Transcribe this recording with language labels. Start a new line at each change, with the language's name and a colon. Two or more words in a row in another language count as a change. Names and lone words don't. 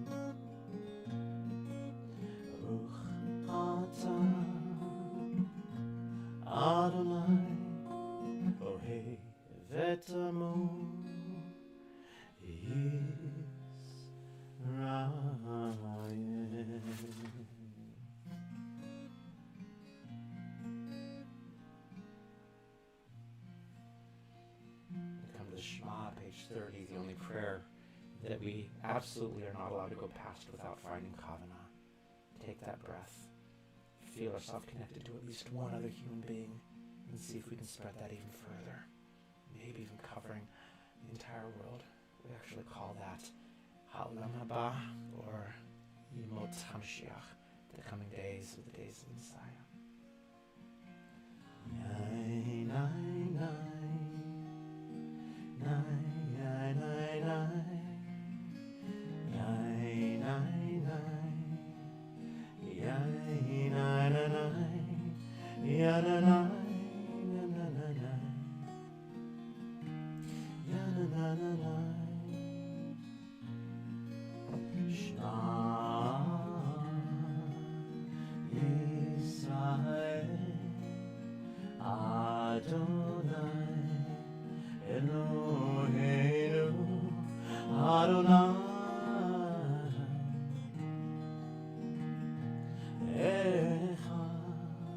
Hebrew: ברוך אתה אדוני אוהב את עמו ישראל.
English: Come to the Shema, page 30, the only prayer that we absolutely are not allowed to go past without finding Kavanah. Take that breath, feel ourselves connected to at least one other human being, and see if we can spread that even further, maybe even covering the entire world. We actually call that
Hebrew: העולם הבא,
English: or
Hebrew: ימות המשיח,
English: the coming days of the days of the Messiah. Nai, nai, nai. Nai, nai, nai, nai. Nai, nai, nai. Yai, nai, nai, nai. Ya, nai, nai. Na, na, na, na. Ya, na, na, na, na.
Hebrew: שמע ישראל אדוני אלוהינו אדוני אחד.